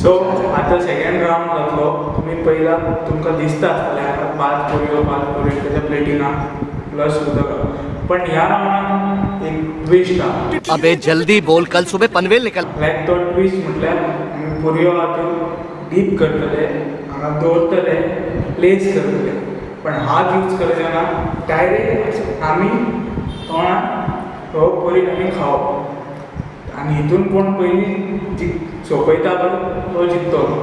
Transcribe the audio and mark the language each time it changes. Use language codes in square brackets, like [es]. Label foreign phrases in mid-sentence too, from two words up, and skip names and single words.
[kok] सो आता [en] second round [kok] जातलो. तुम्ही पहिला तुमकां दिसता आसतलें हांगा 5 पुरयो त्याच्या प्लेटीना प्लस उदक. पण ह्या राउंडान एक ट्विस्ट आहा. [hi] अबे जल्दी बोल, कल सुबह पनवेल निकल. [kok] लायक तो ट्विस्ट म्हटल्यार आमी पुरयो हातून डीप करतले, हांगा दवरतले, प्लेस करतले. पण हात यूज करचे ना. डायरेक्ट आमी तोंडान तो पुरी आमी खावप. आणि हितून कोण पयलीं सोंपयता तो जिखतलो.